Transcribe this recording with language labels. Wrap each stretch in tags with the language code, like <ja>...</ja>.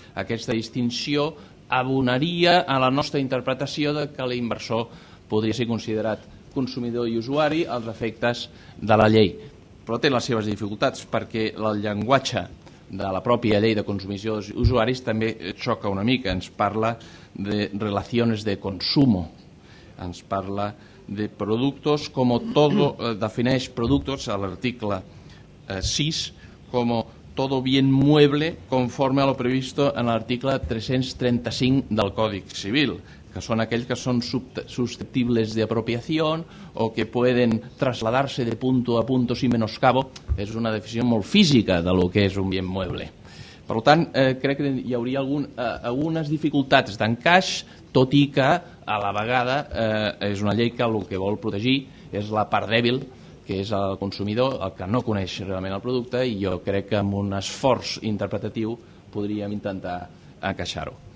<ca>Aquesta distinció abonaria a la nostra interpretació de que l'inversor podria ser considerat consumidor i usuari als efectes de la llei. Però té les seves dificultats, perquè el llenguatge de la pròpia llei de consumidors i usuaris també xoca una mica. Ens parla de</ca> <es>relacions de consumo,</es> <ca>ens parla de</ca> <es>productos como todo,</es> <ca>defineix</ca> <es>productos</es> <ca>a l'article 6</ca> <es>como todo bien mueble conforme a lo previsto</es> <ca>en l'article 335 del</ca> <es>Código Civil,</es> <ca>que són aquells que són</ca> <es>susceptibles de apropiación o que pueden trasladarse de punto a punto sin menoscabo.</es> <ca>És una definició molt física de lo que és un</ca> <es>bien mueble.</es> <ca>Per tant, crec que hi hauria algunes dificultats d'encaix, tot i que a la vegada és una llei que el que vol protegir és la part dèbil, que és el consumidor, el que no coneix realment el producte, i jo crec que amb un esforç interpretatiu podríem intentar encaixar-ho.</ca>